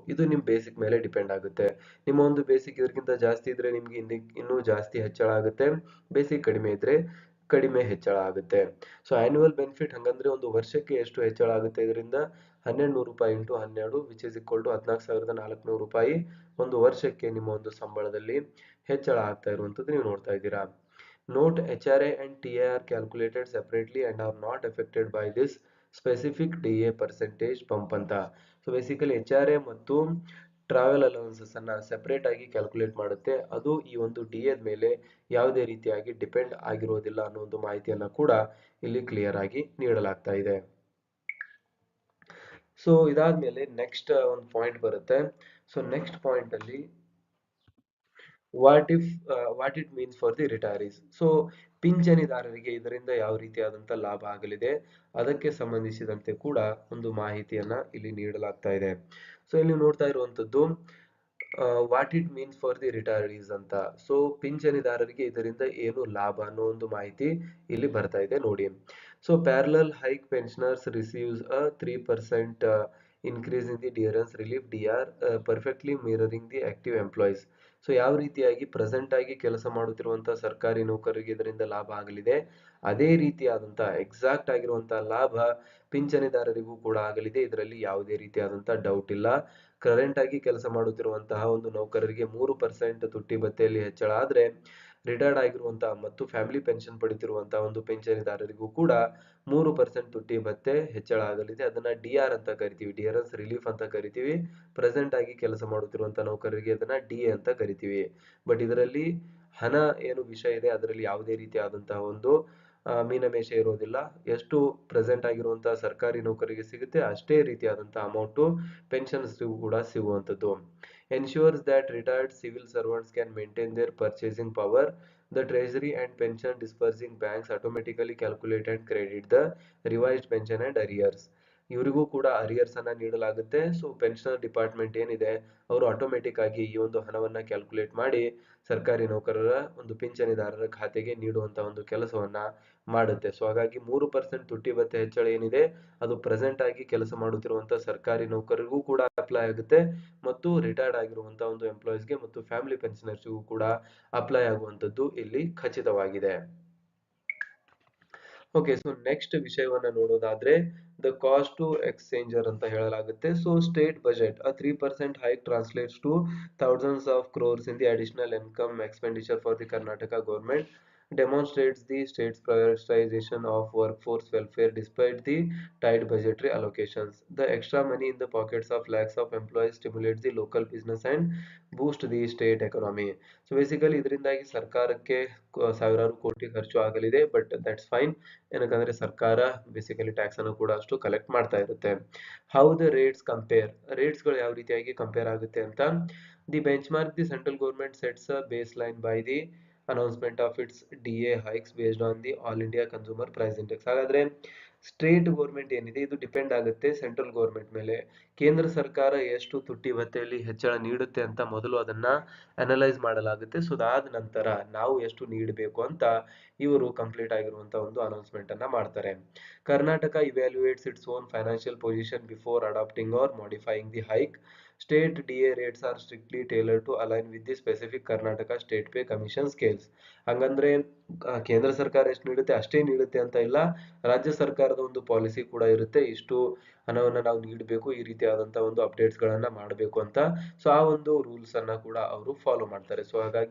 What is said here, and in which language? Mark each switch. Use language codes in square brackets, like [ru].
[kn] ಇದು ನಿಮ್ ಬೇಸಿಕ್ ಮೇಲೆ ಡಿಪೆಂಡ್ ಆಗುತ್ತೆ. ನಿಮ್ಮ ಒಂದು ಬೇಸಿಕ್ ಇದಕ್ಕಿಂತ ಜಾಸ್ತಿ ಇದ್ರೆ ನಿಮ್ಗೆ ಇನ್ನೂ ಜಾಸ್ತಿ ಹೆಚ್ಚಳ ಆಗುತ್ತೆ, ಬೇಸಿಕ್ ಕಡಿಮೆ ಇದ್ರೆ ಕಡಿಮೆ ಹೆಚ್ಚಳ ಆಗುತ್ತೆ. ಸೊ ಆನ್ಯುವಲ್ ಬೆನಿಫಿಟ್ ಹಂಗಂದ್ರೆ ಒಂದು ವರ್ಷಕ್ಕೆ ಎಷ್ಟು ಹೆಚ್ಚಳ ಆಗುತ್ತೆ ಇದರಿಂದ, ₹1200 [en] into 12 which is equal to [kn] 14,400 ರೂಪಾಯಿ ಒಂದು ವರ್ಷಕ್ಕೆ ನಿಮ್ಮ ಒಂದು ಸಂಬಳದಲ್ಲಿ ಹೆಚ್ಚಳ ಆಗ್ತಾ ಇರುವಂತದ್ದು ನೀವು ನೋಡ್ತಾ ಇದ್ದೀರಾ. [en] Note HRA and TAR are calculated separately and are not affected by this specific DA percentage bump ಅಂತ. [kn] ಸೊ ಬೇಸಿಕಲಿ HRA ಮತ್ತು ಟ್ರಾವೆಲ್ ಅಲವೆನ್ಸಸ್ ಅನ್ನ ಸೆಪರೇಟ್ ಆಗಿ ಕ್ಯಾಲ್ಕುಲೇಟ್ ಮಾಡುತ್ತೆ. ಅದು ಈ ಒಂದು DA ಮೇಲೆ ಯಾವುದೇ ರೀತಿಯಾಗಿ ಡಿಪೆಂಡ್ ಆಗಿರೋದಿಲ್ಲ ಅನ್ನೋ ಒಂದು ಮಾಹಿತಿಯನ್ನ ಕೂಡ ಇಲ್ಲಿ ಕ್ಲಿಯರ್ ಆಗಿ ನೀಡಲಾಗ್ತಾ ಇದೆ. ಸೊ ಇದಾದ್ಮೇಲೆ ನೆಕ್ಸ್ಟ್ ಒಂದು ಪಾಯಿಂಟ್ ಬರುತ್ತೆ. ಸೊ ನೆಕ್ಸ್ಟ್ ಪಾಯಿಂಟ್ ಅಲ್ಲಿ [en] What it means for the retirees. [kn] So ಪಿಂಚಣಿದಾರರಿಗೆ ಇದರಿಂದ ಯಾವ ರೀತಿಯಾದಂತ ಲಾಭ ಆಗಲಿದೆ ಅದಕ್ಕೆ ಸಂಬಂಧಿಸಿದಂತೆ ಕೂಡ ಒಂದು ಮಾಹಿತಿಯನ್ನ ಇಲ್ಲಿ ನೀಡಲಾಗ್ತಾ ಇದೆ. ಸೊ ಇಲ್ಲಿ ನೋಡ್ತಾ ಇರುವಂತದ್ದು [en] What it means for the retirees ಅಂತ. [kn] ಸೊ ಪಿಂಚಣಿದಾರರಿಗೆ ಇದರಿಂದ ಏನು ಲಾಭ ಅನ್ನೋ ಒಂದು ಮಾಹಿತಿ ಇಲ್ಲಿ ಬರ್ತಾ ಇದೆ ನೋಡಿ. [en] So parallel hike pensioners receives a 3% increase in the dearance relief DR perfectly mirroring the active employees. [kn] So ಯಾವ ರೀತಿಯಾಗಿ ಪ್ರೆಸೆಂಟ್ ಆಗಿ ಕೆಲಸ ಮಾಡುತ್ತಿರುವಂತಹ ಸರ್ಕಾರಿ ನೌಕರರಿಗೆ ಇದರಿಂದ ಲಾಭ ಆಗಲಿದೆ ಅದೇ ರೀತಿಯಾದಂತಹ ಎಕ್ಸಾಕ್ಟ್ ಆಗಿರುವಂತಹ ಲಾಭ ಪಿಂಚಣಿದಾರರಿಗೂ ಕೂಡ ಆಗಲಿದೆ. ಇದರಲ್ಲಿ ಯಾವುದೇ ರೀತಿಯಾದಂತಹ ಡೌಟ್ ಇಲ್ಲ. ಕರೆಂಟ್ ಆಗಿ ಕೆಲಸ ಮಾಡುತ್ತಿರುವಂತಹ ಒಂದು ನೌಕರರಿಗೆ 3% ತುಟ್ಟಿ ಭತ್ಯೆಯಲ್ಲಿ ಹೆಚ್ಚಳ ಆದ್ರೆ ರಿಟೈರ್ಡ್ ಆಗಿರುವಂತಹ ಮತ್ತು ಫ್ಯಾಮಿಲಿ ಪೆನ್ಷನ್ ಪಡಿತಿರುವಂತಹ ಒಂದು ಪಿಂಚಣಿದಾರರಿಗೂ ಕೂಡ 3% ತುಟ್ಟಿ ಭತ್ಯೆ ಹೆಚ್ಚಳ ಆಗಲಿದೆ. ಅದನ್ನ DR ಅಂತ ಕರಿತೀವಿ, ಡಿಯರೆನ್ಸ್ ರಿಲೀಫ್ ಅಂತ ಕರಿತೀವಿ. ಪ್ರೆಸೆಂಟ್ ಆಗಿ ಕೆಲಸ ಮಾಡುತ್ತಿರುವಂತಹ ನೌಕರರಿಗೆ ಅದನ್ನ DA ಅಂತ ಕರಿತೀವಿ. ಬಟ್ ಇದರಲ್ಲಿ ಹಣ ಏನು ವಿಷಯ ಇದೆ ಅದರಲ್ಲಿ ಯಾವುದೇ ರೀತಿಯಾದಂತಹ ಒಂದು ಮೀನಮೇಷ ಇರೋದಿಲ್ಲ. ಎಷ್ಟು ಪ್ರೆಸೆಂಟ್ ಆಗಿರುವಂತಹ ಸರ್ಕಾರಿ ನೌಕರಿಗೆ ಸಿಗುತ್ತೆ ಅಷ್ಟೇ ರೀತಿಯಾದಂತಹ ಅಮೌಂಟ್ ಪೆನ್ಷನ್ಸ್ ಕೂಡ ಸಿಗುವಂತದ್ದು. [en] ensures that retired civil servants can maintain their purchasing power. The treasury and pension disbursing banks automatically calculate and credit the revised pension and arrears. [kn] ಇವರಿಗೂ ಕೂಡ ಅರಿಯರ್ಸ್ ಅನ್ನ ನೀಡಲಾಗುತ್ತೆ. ಸೊ ಪೆನ್ಷನರ್ ಡಿಪಾರ್ಟ್ಮೆಂಟ್ ಏನಿದೆ ಅವರು automatic ಆಗಿ ಈ ಒಂದು ಹಣವನ್ನ ಕ್ಯಾಲ್ಕುಲೇಟ್ ಮಾಡಿ ಸರ್ಕಾರಿ ನೌಕರರ ಒಂದು ಪಿಂಚಣಿದಾರರ ಖಾತೆಗೆ ನೀಡುವಂತ ಒಂದು ಕೆಲಸವನ್ನ ಮಾಡುತ್ತೆ. ಸೊ ಹಾಗಾಗಿ 3% ತುಟ್ಟಿ ಭತ್ಯೆ ಹೆಚ್ಚಳ ಏನಿದೆ ಅದು ಪ್ರೆಸೆಂಟ್ ಆಗಿ ಕೆಲಸ ಮಾಡುತ್ತಿರುವಂತಹ ಸರ್ಕಾರಿ ನೌಕರರಿಗೂ ಕೂಡ ಅಪ್ಲೈ ಆಗುತ್ತೆ ಮತ್ತು ರಿಟೈರ್ಡ್ ಆಗಿರುವಂತಹ ಒಂದು ಎಂಪ್ಲಾಯೀಸ್ಗೆ ಮತ್ತು ಫ್ಯಾಮಿಲಿ ಪೆನ್ಷನರ್ಸ್ಗೂ ಕೂಡ ಅಪ್ಲೈ ಆಗುವಂತದ್ದು ಇಲ್ಲಿ ಖಚಿತವಾಗಿದೆ. ಓಕೆ, ಸೊ ನೆಕ್ಸ್ಟ್ ವಿಷಯವನ್ನ ನೋಡೋದಾದ್ರೆ [en] the cost to exchequer [kn] ಅಂತ ಹೇಳಲಾಗುತ್ತೆ. [en] So state budget a 3% hike translates to thousands of crores in the additional income expenditure for the Karnataka government demonstrates the state's prioritization of workforce welfare despite the tight budgetary allocations. The extra money in the pockets of lakhs of employees stimulates the local business and boost the state economy. So basically [kn] ಇದರಿಂದಾಗಿ ಸರ್ಕಾರಕ್ಕೆ ಸಾವಿರಾರು ಕೋಟಿ ಖರ್ಚು ಆಗಲಿದೆ. [en] but that's fine, [kn] ಏನಕ್ಕಂದ್ರೆ ಸರ್ಕಾರ basically tax ಅನ್ನು ಕೂಡ ಅಷ್ಟು ಕಲೆಕ್ಟ್ ಮಾಡ್ತಾ ಇರುತ್ತೆ. [en] how the rates compare, [kn] rates ಗಳು ಯಾವ ರೀತಿಯಾಗಿ ಕಂಪೇರ್ ಆಗುತ್ತೆ ಅಂತ. [en] The benchmark the central government sets a baseline by the announcement of its DA hikes based on the All India Consumer Price Index. [kn] ಹಾಗಾದ್ರೆ state government ಏನಿದೆ ಇದು depend ಆಗುತ್ತೆ central government ಮೇಲೆ. ಕೇಂದ್ರ ಸರ್ಕಾರ ಎಷ್ಟು ತುಟ್ಟಿ ಭತ್ಯೆಯಲ್ಲಿ ಹೆಚ್ಚಳ ನೀಡುತ್ತೆ ಅಂತ ಮೊದಲು ಅದನ್ನ ಅನಲೈಸ್ ಮಾಡಲಾಗುತ್ತೆ. ಸೊ ಅದಾದ ನಂತರ ನಾವು ಎಷ್ಟು ನೀಡಬೇಕು ಅಂತ ಇವರು ಕಂಪ್ಲೀಟ್ ಆಗಿರುವಂತಹ ಒಂದು ಅನೌನ್ಸ್ಮೆಂಟ್ ಅನ್ನ ಮಾಡ್ತಾರೆ. [en] Karnataka evaluates its own financial position before adapting or modifying the hike. State DA rates are strictly tailored to align with the specific Karnataka State Pay Commission scales. [kn] ಹಂಗಂದ್ರೆ ಕೇಂದ್ರ ಸರ್ಕಾರ ಎಷ್ಟು ನೀಡುತ್ತೆ ಅಷ್ಟೇ ನೀಡುತ್ತೆ ಅಂತ ಇಲ್ಲ. ರಾಜ್ಯ ಸರ್ಕಾರದ ಒಂದು ಪಾಲಿಸಿ ಕೂಡ ಇರುತ್ತೆ, ಇಷ್ಟು ಹಣವನ್ನ ನಾವು ನೀಡಬೇಕು, ಈ ರೀತಿಯಾದಂತಹ ಒಂದು ಅಪ್ಡೇಟ್ಸ್ ಗಳನ್ನ ಮಾಡಬೇಕು ಅಂತ. ಸೊ ಆ ಒಂದು ರೂಲ್ಸ್ ಅನ್ನ ಕೂಡ ಅವರು ಫಾಲೋ ಮಾಡ್ತಾರೆ. ಸೊ ಹಾಗಾಗಿ